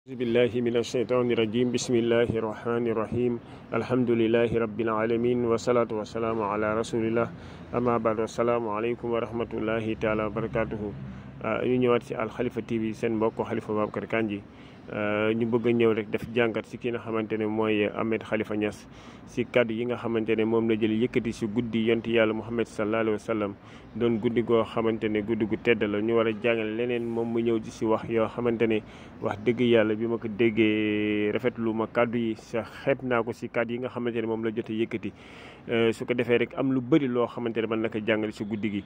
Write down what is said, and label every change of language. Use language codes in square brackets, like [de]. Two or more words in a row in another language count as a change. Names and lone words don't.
[ar] بالله من الشيطان الرجيم بسم الله الرحمن الرحيم الحمد لله رب العالمين والصلاة والسلام على رسول الله أما بعد السلام عليكم ورحمة الله تعالى وبركاته [wo] ñu ñëwaat ci Al Khalifa TV seen mbokk Khalifa Babacar Kandji ñu bëgg a ñëw rek def jàngat ci ki nga xamante ne mooy Ahmed Khalifa Niass ci kàddu yi nga xamante ne moom la jël yëkkati ci guddi yonti yàlla Muhammad [ar] صلى الله عليه وسلم [wo] doon guddi goo xamante ne guddi gu tedd la ñu war a jàngal leneen moom mu ñëw ci wax yoo xamante ne wax dëgg yàlla bi ma ko déggee rafetlu ma kàddu yi sa xeeb naa ko ci kàddu yi nga xamante ne moom la jot a yëkkati su ko defee rek am lu bëri loo xamante ne mën na ko jàngale ci guddi